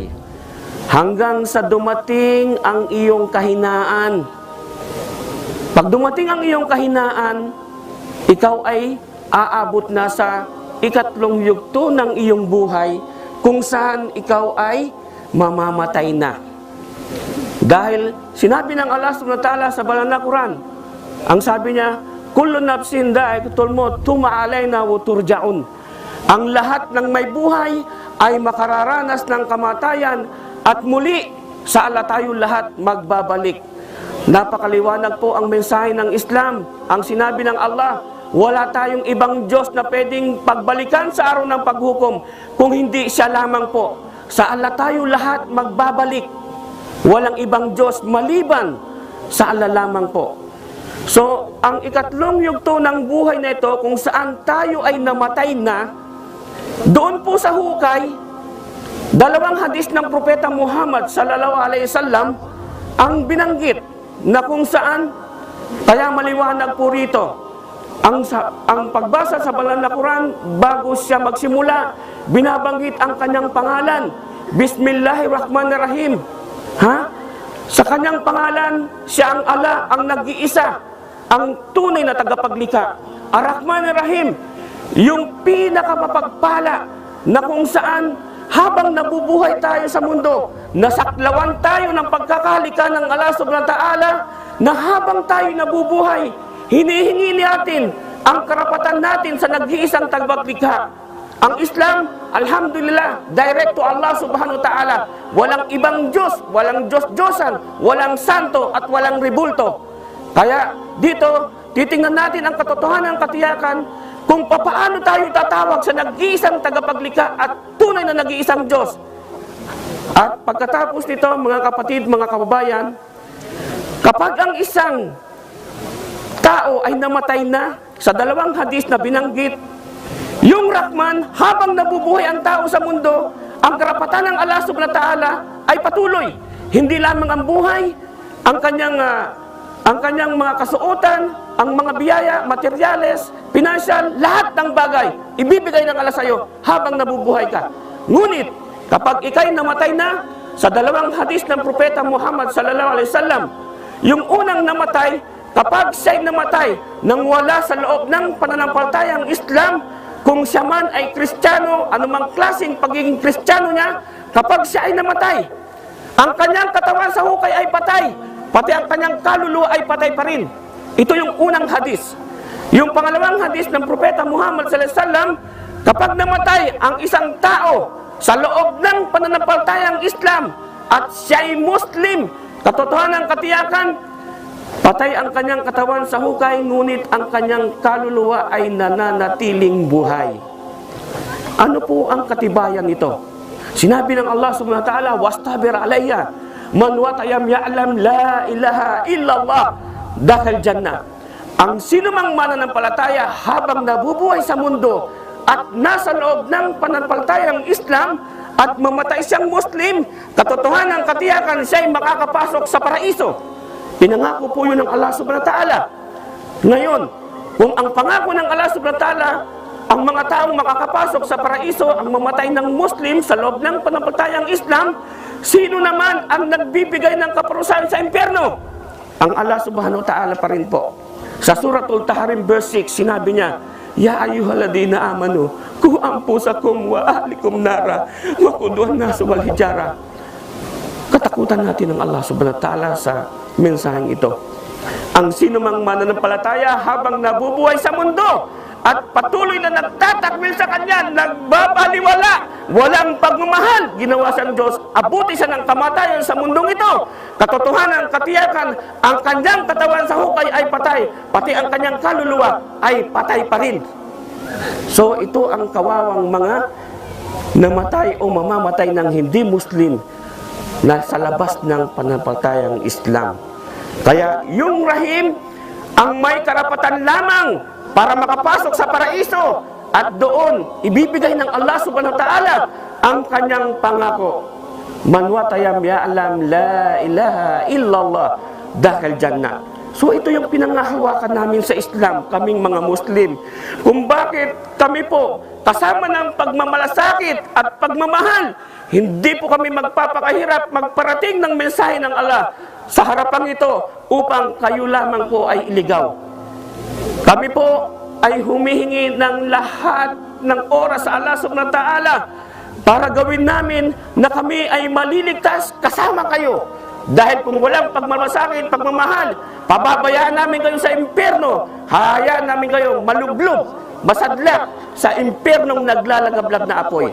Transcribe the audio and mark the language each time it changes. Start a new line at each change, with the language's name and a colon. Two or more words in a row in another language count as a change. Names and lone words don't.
Filipino: Hanggang sa dumating ang iyong kahinaan. Pag dumating ang iyong kahinaan, ikaw ay aabot na sa ikatlong yugto ng iyong buhay kung saan ikaw ay mamamatay na. Dahil sinabi ng Allah
Arabic: سبحانه وتعالى
Filipino: sa banal na Quran, ang sabi niya,
Arabic: كل نفس ذائقة الموت ثم علينا و ترجعون.
Filipino: Ang lahat ng may buhay ay makararanas ng kamatayan at muli sa Allah tayo lahat magbabalik. Napakaliwanag po ang mensahe ng Islam. Ang sinabi ng Allah, wala tayong ibang Diyos na pwedeng pagbalikan sa araw ng paghukom kung hindi siya lamang po. Sa Allah tayo lahat magbabalik. Walang ibang Diyos maliban sa Allah lamang po. So, ang ikatlong yugto ng buhay na ito, kung saan tayo ay namatay na, doon po sa hukay, dalawang hadis ng Propeta Muhammad
Arabic: صلى الله عليه وسلم
Filipino: ang binanggit na kung saan Kaya maliwanag po rito, ang pagbasa sa banal na Quran, bago siya magsimula, binabanggit ang kanyang pangalan. Bismillahirrahmanirrahim. Sa kanyang pangalan, siya ang Allah, ang nag-iisa, ang tunay na tagapaglikha.
Arabic: الرحمن الرحيم,
Filipino: yung pinakamapagpala na kung saan habang nabubuhay tayo sa mundo, nasaklawan tayo ng pagkakahalika ng Allah
Arabic: سبحانه وتعالى,
Filipino: na habang tayo nabubuhay, hinihingi natin ang karapatan natin sa nag-iisang tagapaglikha. Ang Islam, alhamdulillah,
English: direct to
Filipino: Allah
Arabic: سبحانه وتعالى.
Filipino: Walang ibang Diyos, walang Diyos-Diyosan, walang santo at walang ribulto. Kaya dito, titingnan natin ang katotohanan ng katiyakan kung papaano tayo tatawag sa nag-iisang tagapaglikha at tunay na nag-iisang Diyos. At pagkatapos nito, mga kapatid, mga kababayan, kapag ang isang tao ay namatay na, sa dalawang hadis na binanggit, yung Rahman, habang nabubuhay ang tao sa mundo, ang karapatan ng Allah
Arabic: سبحانه وتعالى
Filipino: ay patuloy. Hindi lamang ang buhay, ang kanyang mga kasuotan, ang mga biyaya, materyales, financial, lahat ng bagay, ibibigay ng Allah sa iyo habang nabubuhay ka. Ngunit, kapag ikay namatay na, sa dalawang hadis ng Propeta Muhammad
Arabic: صلى الله عليه وسلم,
Filipino: yung unang namatay, kapag siya'y namatay nang wala sa loob ng pananampalatayang Islam, kung siya man ay Kristiyano, anumang klaseng pagiging Kristiyano niya, kapag siya ay namatay, ang kanyang katawan sa hukay ay patay, pati ang kanyang kaluluwa ay patay pa rin. Ito yung unang hadis. Yung pangalawang hadis ng Propeta Muhammad
Arabic: صلى الله عليه وسلم,
Filipino: kapag namatay ang isang tao sa loob ng pananampalatayang Islam at siya ay Muslim, katotohanan ng katiyakan, patay ang kanyang katawan sa hukay, ngunit ang kanyang kaluluwa ay nananatiling buhay. Ano po ang katibayan nito? Sinabi ng
Arabic: الله سبحانه وتعالى، "واستبر علي، من وتيم يعلم لا إله إلا الله، دخل جنة."
Filipino: Ang sinumang mananampalataya habang nabubuhay sa mundo at nasa loob ng pananampalatayang Islam at mamatay siyang Muslim, katotohanan ng katiyakan, siya ay makakapasok sa paraiso. Pinangako po yun ng Allah
Arabic: سبحانه وتعالى.
Filipino: Ngayon, kung ang pangako ng Allah
Arabic: سبحانه وتعالى,
Filipino: ang mga taong makakapasok sa paraiso, ang mamatay ng Muslim sa loob ng pananampalatayang Islam, sino naman ang nagbibigay ng kaparusahan sa impyerno? Ang Allah
Arabic: سبحانه وتعالى
Filipino: pa rin po. Sa Suratul Tahrim verse 6, sinabi niya,
Arabic: "يا أيها الذين آمنوا، قوا أنفسكم وأهليكم نارا، وقودها الناس والحجارة."
Filipino: Katakutan natin ng Allah
Arabic: سبحانه وتعالى
Filipino: sa mensaheng ito. Ang sinumang mananampalataya habang nabubuhay sa mundo at patuloy na nagtatakwil sa Kanya, nagbabaliwala, walang pagmamahal, ginawa siyang Diyos, abuti siya ng kamatayan sa mundong ito. Katotohanan, katiyakan, ang kanyang katawan sa hukay ay patay, pati ang kanyang kaluluwa ay patay pa rin. So ito ang kawawang mga namatay o mamamatay ng hindi Muslim na sa labas ng pananampalatayang Islam. Kaya yung Rahim ang may karapatan lamang para makapasok sa paraiso at doon ibibigay ng Allah
Arabic: سبحانه وتعالى
Filipino: ang kanyang pangako.
Arabic: من وتيم يعلم لا إله إلا الله، دخل جنة.
Filipino: So ito yung pinangahawakan namin sa Islam, kaming mga Muslim. Kung bakit kami po kasama ng pagmamalasakit at pagmamahal, hindi po kami magpapakahirap magparating ng mensahe ng Allah sa harapan ito upang kayo lamang po ay iligaw. Kami po ay humihingi ng lahat ng oras sa Allah
Arabic: سبحانه وتعالى
Filipino: para gawin namin na kami ay maliligtas kasama kayo. Dahil kung walang pagmamalasakit, pagmamahal, pababayaan namin kayo sa impyerno, hayaan namin kayo malublob, masadlak sa impyernong naglalagablag na apoy.